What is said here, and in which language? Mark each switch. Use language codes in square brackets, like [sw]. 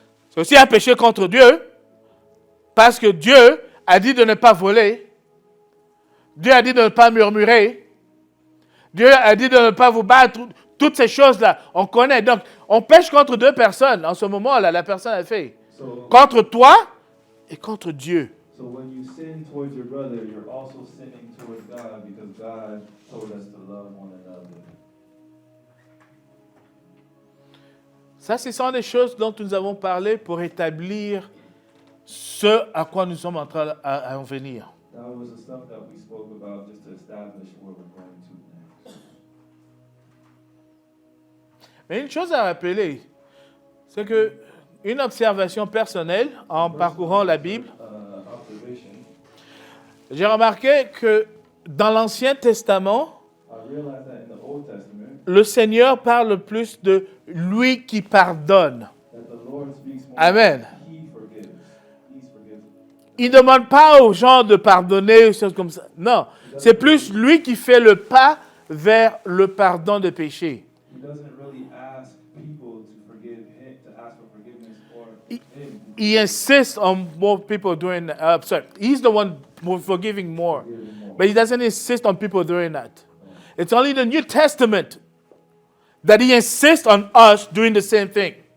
[fr] C'est aussi un péché contre Dieu, parce que Dieu a dit de ne pas voler, Dieu a dit de ne pas murmurer, Dieu a dit de ne pas vous battre, toutes ces choses-là, on connaît. Donc, on pêche contre deux personnes. En ce moment-là, la personne a fait. [en] So, [fr] Contre toi et contre Dieu. [en] so when you sin towards your brother, you're also sinning towards God because God told us to love one another. [fr] Ça, ce sont des choses dont nous avons parlé pour établir ce à quoi nous sommes en train à en venir. [en] That was the stuff that we spoke about just to establish where we're going to next. [fr] Mais une chose à rappeler, c'est que une observation personnelle en parcourant la Bible, [en] Observation. [fr] j'ai remarqué que dans l'Ancien Testament, [en] I realized that in the Old Testament, [fr] le Seigneur parle plus de lui qui pardonne. [en] that the Lord speaks more. Amen. He forgives. He's forgiven. [fr] Il ne demande pas aux gens de pardonner, choses comme ça. Non, c'est plus lui qui fait le pas vers le pardon des péchés. [en] He doesn't really ask people to forgive him, to ask for forgiveness for He- him. He insists on more people doing sorry, he's the one forgiving more. But he doesn't insist on people doing that. It's only the New Testament that he insists on us doing the same thing.